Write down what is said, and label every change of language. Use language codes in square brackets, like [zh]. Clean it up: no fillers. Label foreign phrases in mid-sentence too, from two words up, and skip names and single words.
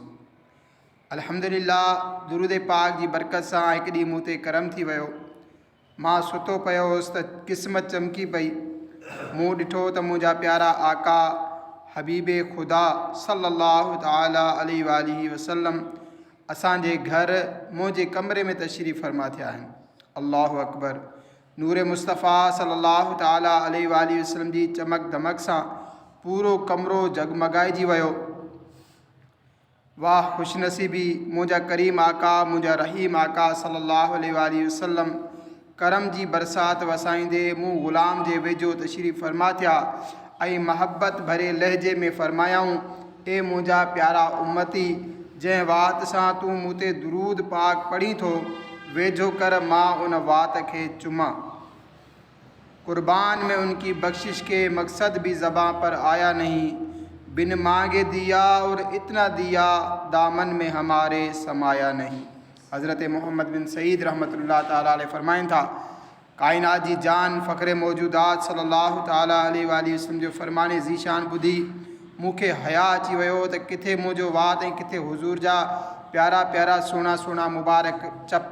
[sd] अल्हम्दुलिल्लाह, दुरूद पाक जी बरकत सां हिकु ॾींहुं मूं ते करम थी वियो। मां सुतो पियो हुउसि त क़िस्मत चमकी पई। मूं ॾिठो त मुंहिंजा प्यारा आका हबीबे ख़ुदा [ar] صلى الله تعالى عليه وآله وسلم [sd] असांजे घर मुंहिंजे कमरे में तशरीफ़ फरमा थिया आहिनि। [ar] الله أكبر. [sd] नूर मुस्तफ़ा [ar] صلى الله تعالى عليه وآله وسلم [sd] जी चमक दमक सां पूरो कमरो जगमगाइजी वियो। वाह ख़ुशनसीबी, मुंहिंजा करीम आका मुंहिंजा रहीम आका [ar] صلى الله عليه وآله وسلم [sd] करम जी बरसात वसाईंदे मूं ग़ुलाम जे वेझो तशरीफ़ फरमा थिया ऐं महबत भरे लहजे में फरमायाऊं, ए मुंहिंजा प्यारा उम्मती, जंहिं वात सां तूं मूं ते दुरूद पाक पढ़ी थो वेझो कर मां उन वात खे चुमा। [ur] قربان میں ان کی بخشش کے مقصد بھی زباں پر آیا نہیں، بن مانگے دیا اور اتنا دیا دامن میں ہمارے سمایا نہیں. [sd] हज़रत मोहम्मद बिन सईद [ar] رحمة الله تعالى عليه [sd] फरमाइनि था, कायनात जी जान फ़ख्रे मौजूदात [ar] صلى الله تعالى عليه وآله وسلم [sd] जो फरमाने ज़ीशान ॿुधी मूंखे हया अची वियो त किथे मुंहिंजो वात ऐं किथे हुज़ूर जा प्यारा प्यारा सुहिणा सुहिणा मुबारक चप।